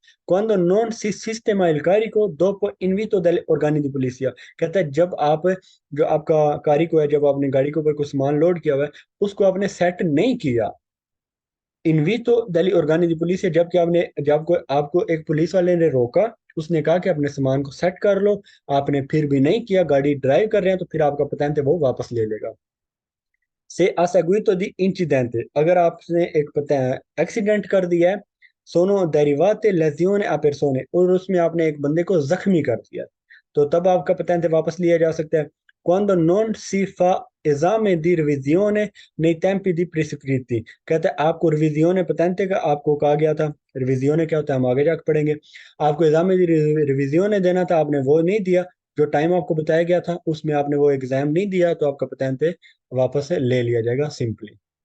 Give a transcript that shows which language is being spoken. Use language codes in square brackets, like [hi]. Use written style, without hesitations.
[it] Quando non si sistema il carico dopo invito delle organi di polizia, [hi] कहता है जब आप जो आपका कारिको है, जब आपने गाड़ी के ऊपर कुछ सामान लोड किया हुआ है, उसको आपने सेट नहीं किया, इन्वीतो दली [it] organi di polizia, [hi] जबकि आपने जब को आपको एक पुलिस वाले ने रोका, उसने कहा कि अपने सामान को सेट कर लो, आपने फिर भी नहीं किया, गाड़ी ड्राइव कर रहे हैं, तो फिर आपका पतेंते वो वापस ले लेगा। से [it] a seguito di incidente, [hi] अगर आपने एक पता एक्सीडेंट कर दिया है, सोनो [it] derivate lesione a persone, [hi] और उसमें आपने एक बंदे को जख्मी कर दिया, तो तब आपका पतेंते वापस लिया जा सकता है। [it] Quando non si fa esame di revisione nei tempi di prescritti, [hi] कहते हैं आपको रिविजियोने पतेंते का आपको कहा गया था। रिविजियोने क्या होता है हम आगे जाकर पढ़ेंगे। आपको एग्जाम में रिविजियोने देना था, आपने वो नहीं दिया, जो टाइम आपको बताया गया था उसमें आपने वो एग्जाम नहीं दिया, तो आपका पतेंते वापस से ले लिया जाएगा सिंपली।